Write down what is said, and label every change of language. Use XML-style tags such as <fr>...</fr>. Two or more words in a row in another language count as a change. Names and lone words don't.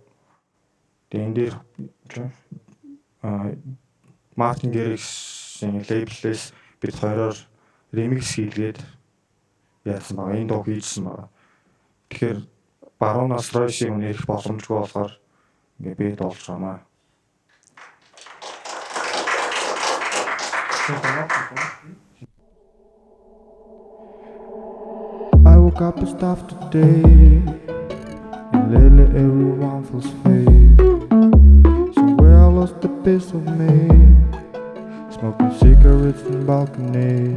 <mn>Тэгээ энэ дээр Martin Garrix-ийн лейблээс бид хоёроор ремикс хийлгээд яасан байгаа. Энэ дуу хийжсэн байгаа. Тэгэхээр баруунаас Troye Sivan ирэх боломжгүй болохоор ингээ би дуулж байгаамаа.</mn> <en>I woke up and stuff today, and lately everyone feels fake. Somewhere I lost a piece of me, smoking cigarettes in balconies.</en>